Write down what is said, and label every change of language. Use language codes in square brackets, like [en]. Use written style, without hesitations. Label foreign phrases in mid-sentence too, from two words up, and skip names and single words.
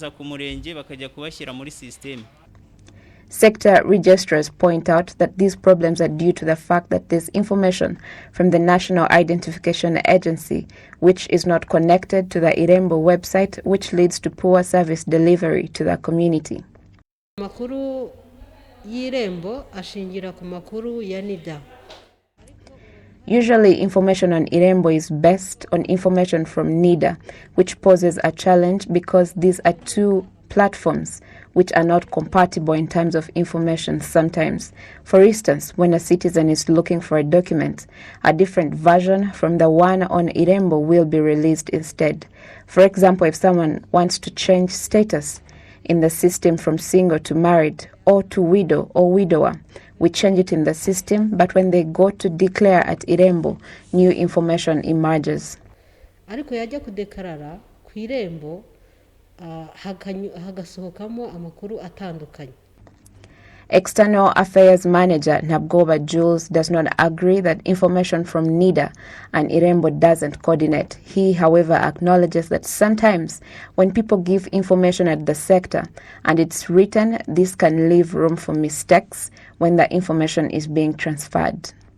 [en] Sector registrars point out that these problems are due to the fact that there's information from the National Identification Agency which is not connected to the Irembo website, which leads to poor service delivery to the community. [rw] Makuru y'Irembo ashingira ku makuru ya NIDA. [en] Usually, information on Irembo is based on information from NIDA, which poses a challenge because these are 2 platforms which are not compatible in terms of information sometimes. For instance, when a citizen is looking for a document, a different version from the one on Irembo will be released instead. For example, if someone wants to change status in the system from single to married or to widow or widower, we change it in the system, but when they go to declare at Irembo, new information emerges. [rw] Ariko yajya kudekarara ku Irembo hagasohokamo amakuru atandukanye. [en] External Affairs Manager Nabgoba Jules does not agree that information from NIDA and Irembo doesn't coordinate. He, however, acknowledges that sometimes when people give information at the sector and it's written, this can leave room for mistakes when the information is being transferred.